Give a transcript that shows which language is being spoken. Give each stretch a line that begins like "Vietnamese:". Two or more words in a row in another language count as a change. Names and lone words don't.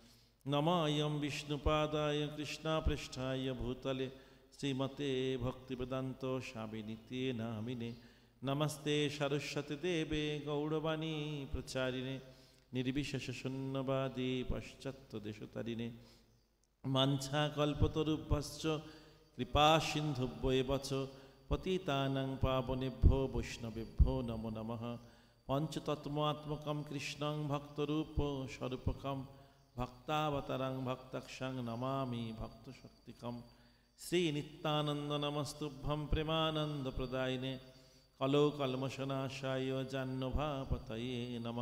Sanskrit: নময়ং বিষ্ণুপাদায় কৃষ্ণ পৃষ্ঠায় ভূতলে শ্রীমতে ভক্তিবেদান্ত স্বামিনীতি নামিনে। নমস্তে সরস্বতী দেবে গৌরবাণী প্রচারিণে নির্বিশেষ শূন্যবাদী পাশ্চাত্য দেশতারিণে। বাঞ্ছা কল্পতরুভ্যশ্চ কৃপা সিন্ধুভ্য এব চ পতিতানাং পাবনেভ্যো বৈষ্ণবেভ্যো নমো নমঃ। পঞ্চতত্ত্বাত্মকং কৃষ্ণং ভক্তরূপ স্বরূপকং ভক্তাবতারং ভক্তাক্ষং নমামি ভক্তশক্তিকম। শ্রী নিত্যানন্দ নমস্তুভ্যং প্রেমানন্দ প্রদায়িনে কলো কলমশনাশায় জাহ্নভাপতয়ে নমঃ।